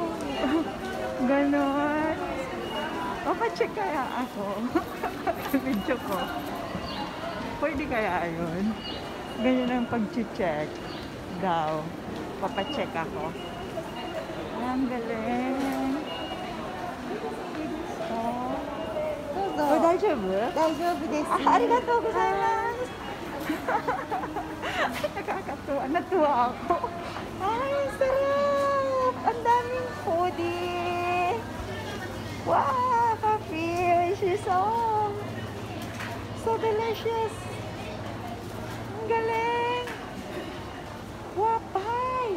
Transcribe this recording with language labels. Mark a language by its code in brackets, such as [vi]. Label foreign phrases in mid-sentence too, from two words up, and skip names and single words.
[tl] Ganon. Papacheck kaya ako. Video ko. Pwede kaya yun? Ganyan ang pag-check daw. Papacheck ako. Ang galing. [ja] Oh, 大丈夫？大丈夫です。 [tl] ありがとうございます。Nakakatuwa. Natuwa ako. Ay, sarap! Ang daming foodie. [en] Wow, coffee. So delicious. [tl] Ang galing. Wow, pie.